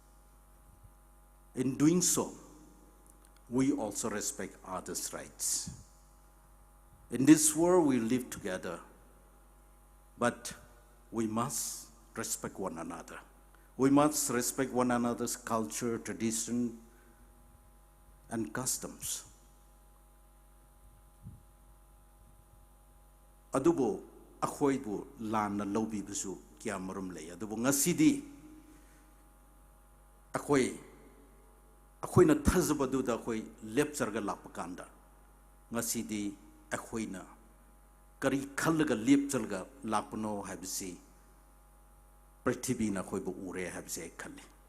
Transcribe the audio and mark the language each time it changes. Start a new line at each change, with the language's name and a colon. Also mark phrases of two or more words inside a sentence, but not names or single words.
English: In doing so, we also respect others' rights. In this world, we live together, but we must respect one another. We must respect one another's culture, tradition, and customs.
Manipuri: Adubo akhoi bu lan na lobi bisu kya marum le adubo ngasidi akhoi na thazba du da akhoi lepchar ga lapakanda ngasidi akhoi na kari khal ga lepchar ga lapno habisi prithvi na khoi bu ure habse khali